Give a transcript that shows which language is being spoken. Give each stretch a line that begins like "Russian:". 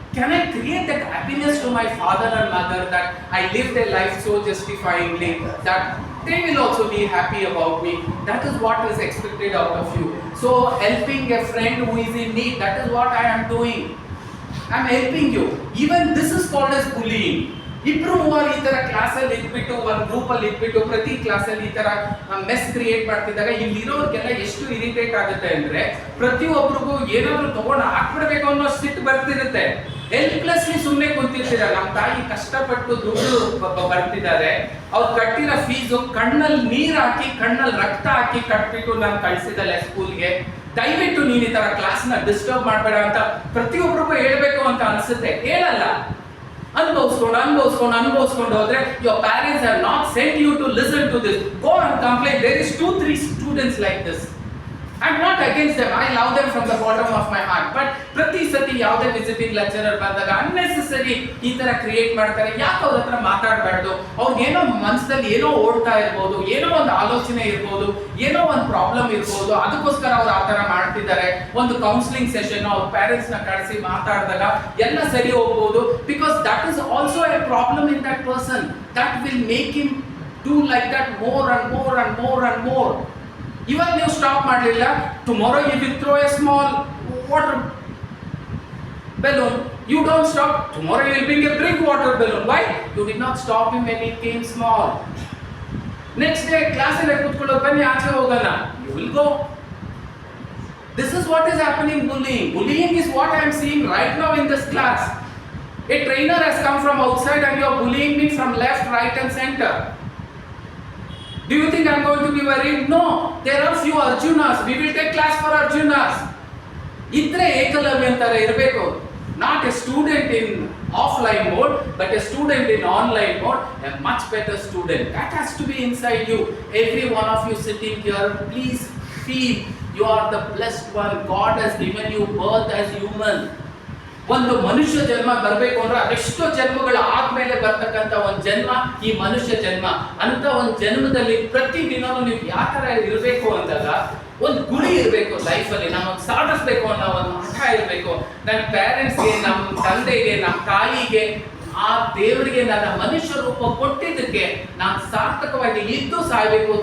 English: Can I create that happiness to my father and mother that I lived a life so justifyingly that they will also be happy about me? That is what is expected out of you. So helping a friend who is in need, that is what I am doing. I am helping you. Even this is called as bullying.
Kannada: ಇಬ್ರು ಮೂವರು ಈ ತರ ಕ್ಲಾಸಲ್ಲಿ ಇದ್ಬಿಟ್ಟು ಒಂದು group ಅಲ್ಲಿ ಇದ್ಬಿಟ್ಟು ಪ್ರತಿ ಕ್ಲಾಸಲ್ಲಿ ಈ ತರ ಮೆಸ್ ಕ್ರಿಯೇಟ್ ಮಾಡ್ತಿದ್ದಾಗ ಇಲ್ಲಿರೋರ್ಗೆಲ್ಲ ಎಷ್ಟು ಇರಿಟೇಟ್ ಆಗುತ್ತೆ ಅಂದ್ರೆ ಪ್ರತಿಯೊಬ್ಬರಿಗೂ ಏನಾದ್ರು ತಗೊಂಡು ಹಾಕ್ಬಿಡ್ಬೇಕು ಅನ್ನೋ ಸಿಟ್ಟು ಬರ್ತಿರುತ್ತೆ. ಹೆಲ್ಪ್ಲೆಸ್ಲಿ ಸುಮ್ಮನೆ ಕುಂತಿರ್ತೀರ. ನಮ್ಮ ತಾಯಿ ಕಷ್ಟಪಟ್ಟು ದುಡ್ಡು ಬರ್ತಿದ್ದಾರೆ, ಅವ್ರು ಕಟ್ಟಿರೋ ಫೀಸು ಕಣ್ಣಲ್ಲಿ ನೀರ್ ಹಾಕಿ ಕಣ್ಣಲ್ಲಿ ರಕ್ತ ಹಾಕಿ ಕಟ್ಬಿಟ್ಟು ನಾನು ಕಳ್ಸಿದಲ್ಲ ಸ್ಕೂಲ್ಗೆ. ದಯವಿಟ್ಟು ನೀನ್ ಈ ತರ ಕ್ಲಾಸ್ ನ ಡಿಸ್ಟರ್ಬ್ ಮಾಡ್ಬೇಡ ಅಂತ ಪ್ರತಿಯೊಬ್ಬರಿಗೂ ಹೇಳ್ಬೇಕು ಅಂತ ಅನ್ಸುತ್ತೆ. ಹೇಳಲ್ಲ. ಅನುಭವಿಸ್ಕೊಂಡು ಹೋದ್ರೆ
English: your parents have not sent you to listen to this. Go and complain. There is 2-3 students like this. I'm not against them. I love them from the bottom of my heart.
Kannada: But ಪ್ರತಿ ಸತಿ ಯಾವುದೇ visiting lecturer ಬಂದಾಗ unnecessary ಈ ತರ create ಮಾಡ್ತಾರೆ. ಯಾಕೆ ಅವ್ರ ಹತ್ರ ಮಾತಾಡಬಾರ್ದು? ಅವ್ರಿಗೆ ಏನೋ ಮನಸ್ಸಲ್ಲಿ ಏನೋ ಓಡ್ತಾ ಇರ್ಬೋದು, ಏನೋ ಒಂದು ಆಲೋಚನೆ ಇರ್ಬೋದು, ಏನೋ ಒಂದು ಪ್ರಾಬ್ಲಮ್ ಇರ್ಬೋದು, ಅದಕ್ಕೋಸ್ಕರ ಅವ್ರು ಆ ತರ ಮಾಡ್ತಿದ್ದಾರೆ. ಒಂದು ಕೌನ್ಸಿಲಿಂಗ್ ಸೆಷನ್ ಅವ್ರ ಪೇರೆಂಟ್ಸ್ ನ ಕಳಿಸಿ ಮಾತಾಡಿದಾಗ ಎಲ್ಲ ಸರಿ ಹೋಗ್ಬೋದು.
English: Because that is also a problem in that person. That will make him do like that more and more and more and more.
Kannada: ಇವಾಗ ನೀವು ಸ್ಟಾಪ್ ಮಾಡಲಿಲ್ಲ,
English: Tomorrow you will throw a small water balloon. You don't stop. Tomorrow you will bring a big water balloon. Why? You did not stop him when he came small.
Kannada: Next day class alle kutkollo bani aache hogana.
English: You will go. This is what is happening. Bullying is what I am seeing right now in this class. A trainer has come from outside and you are bullying me from left, right and center. Do you think I am going to be worried? No. There are few Arjunas. We will take class for Arjunas.
Kannada: Idre Ekalavya antara irbeku.
English: Not a student in offline mode, but a student in online mode, a much better student. That has to be inside you. Every one of you sitting here, please feel you are the blessed one. God has given you birth as human.
Kannada: ಒಂದು ಮನುಷ್ಯ ಜನ್ಮ ಬರಬೇಕು ಅಂದ್ರೆ ಅದೆಷ್ಟೋ ಜನ್ಮಗಳು ಆದ್ಮೇಲೆ ಬರ್ತಕ್ಕಂಥ ಒಂದು ಜನ್ಮ ಈ ಮನುಷ್ಯ ಜನ್ಮ. ಅಂತ ಒಂದು ಜನ್ಮದಲ್ಲಿ ಪ್ರತಿ ದಿನವೂ ನೀವು ಯಾವ ತರ ಇರಬೇಕು ಅಂದಾಗ ಒಂದು ಗುರಿ ಇರಬೇಕು ಲೈಫಲ್ಲಿ. ನಾವು ಸಾಧಿಸ್ಬೇಕು ಅನ್ನೋ ಒಂದು ಹಠ ಇರಬೇಕು. ನನ್ನ ಪೇರೆಂಟ್ಸ್ಗೆ, ನಮ್ಮ ತಂದೆಗೆ, ನಮ್ಮ ತಾಯಿಗೆ, ಆ ದೇವರಿಗೆ ನನ್ನ ಮನುಷ್ಯ ರೂಪ ಕೊಟ್ಟಿದ್ದಕ್ಕೆ ನಾನು ಸಾರ್ಥಕವಾಗಿ ಇದ್ದು ಸಾಯ್ಬೇಕು.